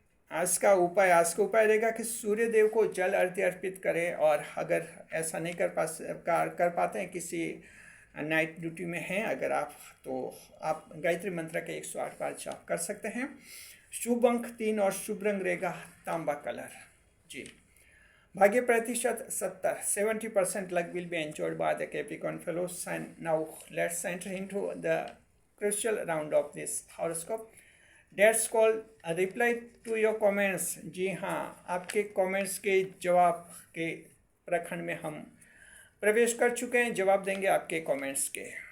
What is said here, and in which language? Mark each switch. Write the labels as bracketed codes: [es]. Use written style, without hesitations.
[hi] आज का उपाय रहेगा कि सूर्य देव को जल अर्घ्य अर्पित करें, और अगर ऐसा नहीं कर पाते हैं, किसी नाइट ड्यूटी में हैं अगर आप, तो आप गायत्री मंत्र के 108 बार जाप कर सकते हैं। शुभ अंक 3 और शुभ रंग रहेगा तांबा कलर जी। भाग्य प्रतिशत [en] 70% luck will be enjoyed by the Capricorn fellows. And now let's enter into the crucial round of this horoscope. That's called a reply to your comments. [hi] जी हाँ, आपके कमेंट्स के जवाब के प्रखंड में हम प्रवेश कर चुके हैं। जवाब देंगे आपके कमेंट्स के।